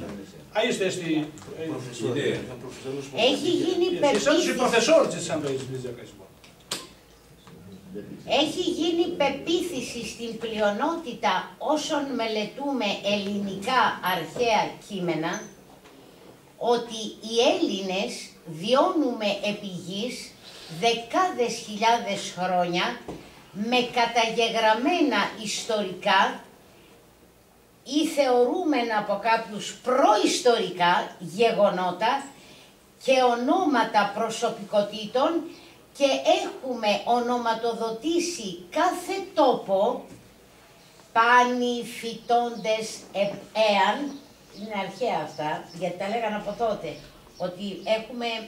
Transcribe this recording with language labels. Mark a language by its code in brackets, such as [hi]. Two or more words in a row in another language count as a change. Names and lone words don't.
[ro] Aici este ideea. Și sunt și profesori ce sunt aici, de zic. [el] Έχει γίνει πεποίθηση στην πλειονότητα όσων μελετούμε ελληνικά αρχαία κείμενα ότι οι Έλληνες βιώνουμε επί γης δεκάδες χιλιάδες χρόνια με καταγεγραμμένα ιστορικά ή θεωρούμενα από κάποιους προϊστορικά γεγονότα και ονόματα προσωπικότητων και έχουμε ονοματοδοτήσει κάθε τόπο, πάνοι, φυτώντες, εάν, είναι αρχαία αυτά, γιατί τα λέγανε από τότε, ότι έχουμε